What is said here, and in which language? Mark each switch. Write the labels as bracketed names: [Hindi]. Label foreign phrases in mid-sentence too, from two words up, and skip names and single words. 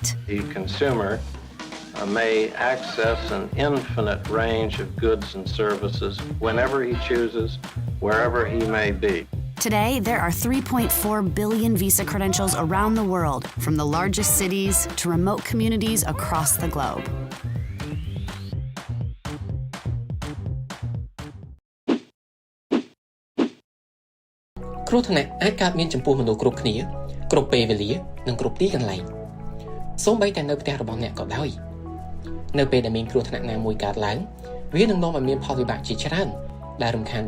[English] The consumer may access an infinite range of goods and services whenever he chooses, wherever he may be. Today, there are 3.4 billion Visa credentials around the world, from the largest cities to remote communities across the globe. [Khmer] គ្រោះថ្នាក់អាចកើតមានចំពោះមនុស្សគ្រប់គ្នាគ្រប់ពេលវេលានិងគ្រប់ទីកន្លែងសូម្បីតែនៅផ្ទះរបស់អ្នកក៏ដោយនៅពេលដែលមានគ្រោះថ្នាក់ណាមួយកើតឡើងវានឹងនាំឲ្យមានផលវិបាកជាច្រើនដែលរំខាន